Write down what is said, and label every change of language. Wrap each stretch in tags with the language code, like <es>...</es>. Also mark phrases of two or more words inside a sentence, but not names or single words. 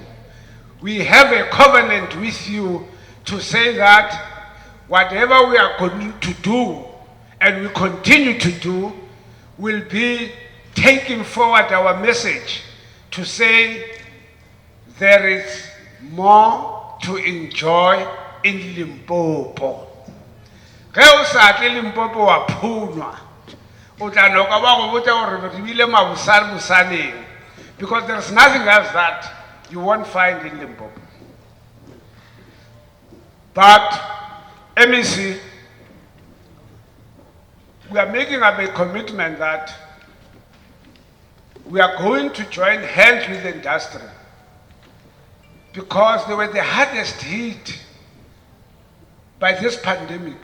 <en>We have a covenant with you to say that whatever we are going to do and we continue to do will be taking forward our message to say there is more to enjoy in Limpopo.</en> <nso>Ge o sa tle Limpopo wa phunwa, o tla noka ba go botsa gore re bile mabusaneng,</nso> <en>because there's nothing else that you won't find in Limpopo. But MEC, we are making up a commitment that we are going to join hands with the industry, because they were the hardest hit by this pandemic.</en>